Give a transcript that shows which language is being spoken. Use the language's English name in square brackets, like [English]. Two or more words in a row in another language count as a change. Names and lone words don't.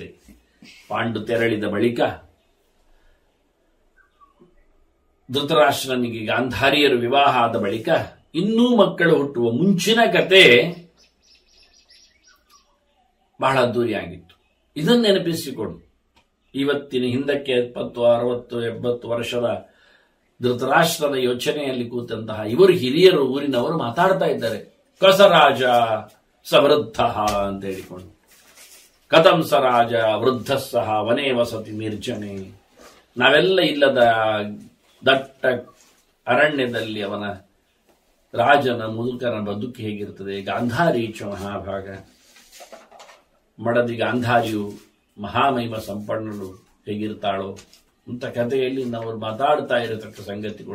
[Kannada] ಪಾಂಡು ತೆರಳಿದ ಬಳಿಕ ಧೃತರಾಷ್ಟ್ರನಿಗೆ ಗಾಂಧಾರಿಯರು ವಿವಾಹ ಆದ ಬಳಿಕ ಇನ್ನೂ ಮಕ್ಕಳು ಹುಟ್ಟುವ ಮುಂಚಿನ ಕತೆ ಬಹಳ ಅದ್ದೂರಿಯಾಗಿತ್ತು. ಇದನ್ನು ನೆನಪಿಸಿಕೊಡು. ಇವತ್ತಿನ ಹಿಂದಕ್ಕೆ 70, 60, 70 ವರ್ಷದ ಧೃತರಾಷ್ಟ್ರದ ಯೋಚನೆಯಲ್ಲಿ ಕೂತಂತಹ ಇವರು ಹಿರಿಯರು, ಊರಿನವರು ಮಾತಾಡ್ತಾ ಇದ್ದಾರೆ. [Sanskrit] ಕಸರಾಜ ಸವೃದ್ಧ [Kannada] ಅಂತ ಹೇಳಿಕೊಂಡು, [Sanskrit] ಕಥಂ ಸ ರಾಜ ವೃದ್ಧ ಸಹ ವನೇ ವಸತಿ ನಿರ್ಜನೆ. [Kannada] ನಾವೆಲ್ಲ ಇಲ್ಲದ ದಟ್ಟ ಅರಣ್ಯದಲ್ಲಿ ಅವನ ರಾಜನ ಮುದುಕನ ಬದುಕು ಹೇಗಿರ್ತದೆ. [Sanskrit] ಗಾಂಧಾರೀಚ ಮಹಾಭಾಗ, [Kannada] ಮಡದಿ ಗಾಂಧಾರಿಯು ಮಹಾಮಹಿಮ ಸಂಪನ್ನಳು ಹೇಗಿರ್ತಾಳೋ ಅಂತ ಕಥೆಯಲ್ಲಿ ನಾವು ಮಾತಾಡ್ತಾ ಇರತಕ್ಕ ಸಂಗತಿಗಳು.